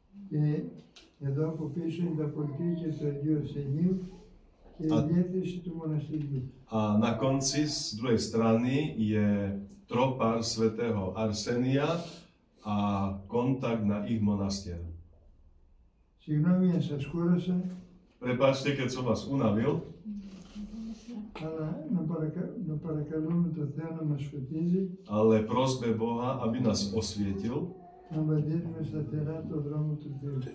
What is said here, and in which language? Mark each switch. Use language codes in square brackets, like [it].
[el] Και εδώ από πίσω είναι τα πολιτήρια του Αγίου Αρσενίου και η διεύθυνση του μοναστηριού. [sk] A na konci z druhej strany je tropár svätého Arsenia a kontakt na ich monastier. [el] Συγγνώμη αν σας κούρασα, [sk] Prepáčte, keď som vás unavil, [el] αλλά να παρακαλούμε τον Θεό να μας φωτίζει, [sk] ale prosbe Boha, aby nás osvietil, [el] να βαδίζουμε σταθερά το δρόμο του Θεού.